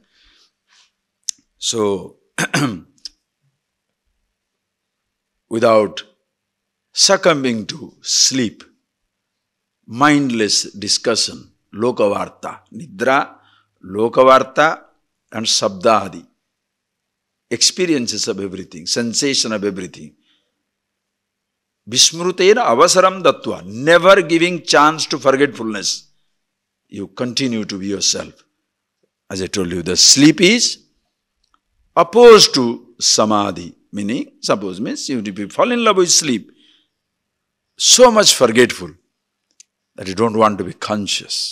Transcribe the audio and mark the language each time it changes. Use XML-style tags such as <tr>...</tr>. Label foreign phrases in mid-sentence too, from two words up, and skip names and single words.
<en>So, without succumbing to sleep, mindless discussion,</en> <sa>lokavarta, nidra, lokavarta</sa> <en>and sabdadi, experiences of everything, sensation of everything.</en> <sa>Vismrutena avasaram dattva,</sa> <en>never giving chance to forgetfulness. You continue to be yourself. As I told you, the sleep is opposed to samadhi. Meaning, suppose means you fall in love with sleep. So much forgetful that you don't want to be conscious.</en>